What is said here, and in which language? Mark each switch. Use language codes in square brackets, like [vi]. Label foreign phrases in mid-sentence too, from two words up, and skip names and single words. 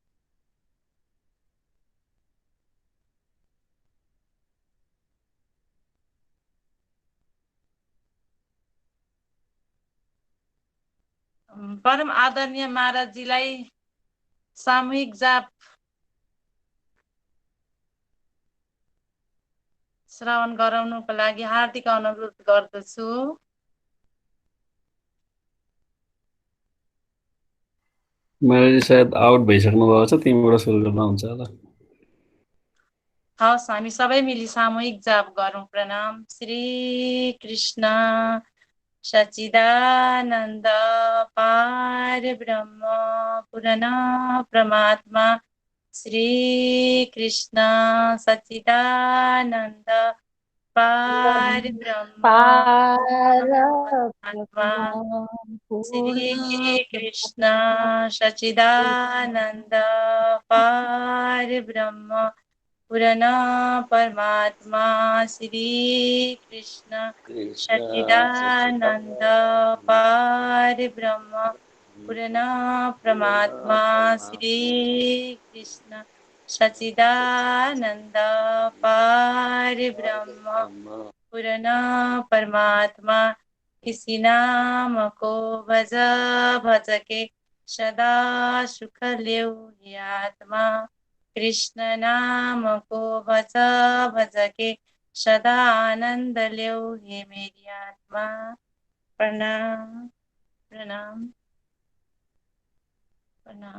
[ne] परम आदरणीय महाराजजीलाई सामूहिक जाप श्रवण गराउनको लागि हार्दिक अनुरोध गर्दछु महाराजजी सायद आउट भइसक्नु भएको छ तिमीबाट सुरु गर्दा हुन्छ होला हवस् हामी सबै मिली सामूहिक जाप गरौँ प्रणाम श्री कृष्ण सच्चिदानन्द पार ब्रह्म पूर्ण परमात्मा श्री कृष्ण सच्चिदानन्द पार ब्रह्म परमात्मा श्री कृष्ण सच्चिदानन्द पार ब्रह्म पूर्ण परमात्मा श्री कृष्ण सच्चिदानन्द पार ब्रह्म पूर्ण परमात्मा श्री कृष्ण सच्चिदानन्द पार ब्रह्म पूर्ण [hi] परमात्मा इसी नाम को भज भज के सदा सुख ल्याऊ हे आत्मा कृष्ण नाम को भज भज के सदा आनंद ल्याऊ हे मेरी आत्मा प्रणाम प्रणाम प्रणाम।